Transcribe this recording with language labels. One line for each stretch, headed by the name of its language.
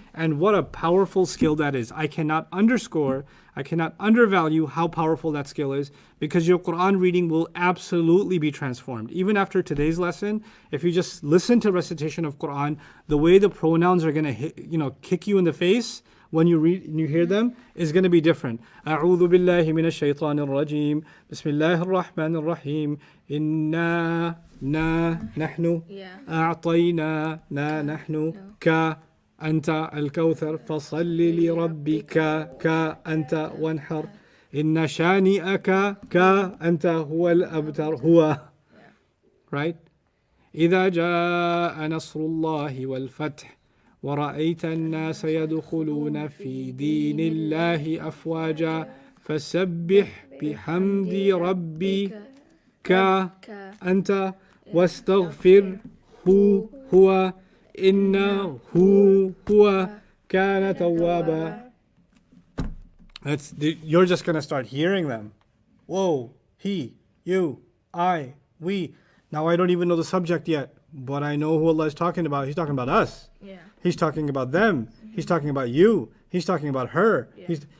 English: And what a powerful skill that is. I cannot undervalue how powerful that skill is, because your Quran reading will absolutely be transformed. Even after today's lesson, if you just listen to recitation of Quran, the way the pronouns are going to hit, kick you in the face when you read and you hear them is going to be different.
Arabic: أعوذ بالله من الشيطان الرجيم بسم الله الرحمن الرحيم إنا نحن
English: Yeah.
Arabic: أعطينا نحن أنت الكوثر فصل لربك أنت وانحر إن شانئك أنت هو الأبتر هو.
English: Right?
Arabic: إذا جاء نصر الله والفتح ورأيت الناس يدخلون في دين الله أفواجا فسبح بحمد ربك أنت واستغفر هو إنه هو كان توابا.
English: You're just going to start hearing them. Whoa, he, you, I, we. Now I don't even know the subject yet, but I know who Allah is talking about. He's talking about us. Yeah. He's talking about them. He's talking about you. He's talking about her. Yeah.